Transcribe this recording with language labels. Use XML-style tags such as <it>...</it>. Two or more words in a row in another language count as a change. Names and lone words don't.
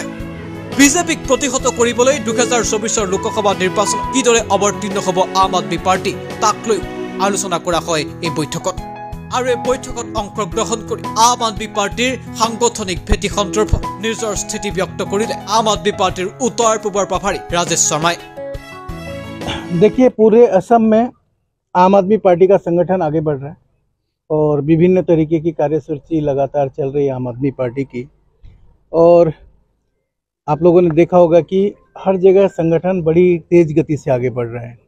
<as>বিজেপিক প্ৰতিহত কৰিবলৈ 2024 লোকসভা নিৰ্বাচন কিদৰে অৱতীৰ্ণ হ'ব আম আদমি পাৰ্টি তাক লৈ আলোচনা কৰা হয় এই বৈঠকত। আৰু এই বৈঠকত অংশগ্ৰহণ কৰি আম আদমি পাৰ্টিৰ সাংগঠনিক ভেটি সন্দৰ্ভত নিজৰ স্থিতি ব্যক্ত কৰিলে আম আদমি পাৰ্টিৰ উত্তৰ পূবৰ প্ৰভাৰী ৰাজেশ শৰ্মাই।</as> <hi>देखिए, पूरे असम में आम आदमी पार्टी का संगठन आगे बढ़ रहा है और विभिन्न तरीके की कार्यसूची लगातार चल रही है आम आदमी पार्टी की। और आप लोगों ने देखा होगा कि हर जगह संगठन बड़ी तेज गति से आगे बढ़ रहे हैं।</hi>